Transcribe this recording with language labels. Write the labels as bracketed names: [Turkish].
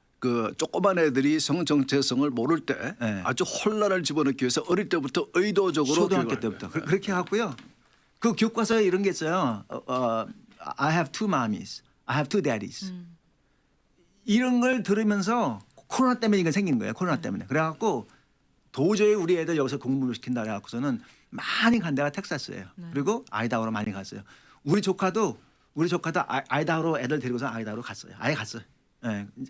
[Korean] 그 조그만 애들이 성 정체성을 모를 때 네. 아주 혼란을 집어넣기 위해서 어릴 때부터 의도적으로 초등학교 때부터 그렇게 해갖고요. 그 교과서에 이런 게 있어요. [English] I have two mommies, I have two daddies. [Korean] 이런 걸 들으면서 코로나 때문에 이거 생긴 거예요. 코로나 때문에. 그래갖고 도저히 우리 애들 여기서 공부를 시킨다 그래갖고서는 많이 간 데가 텍사스예요. 그리고 아이다호로 많이 갔어요. 우리 조카도 아이다호로 애들 데리고서 아이다호로 갔어요. 아예 갔어요. 예.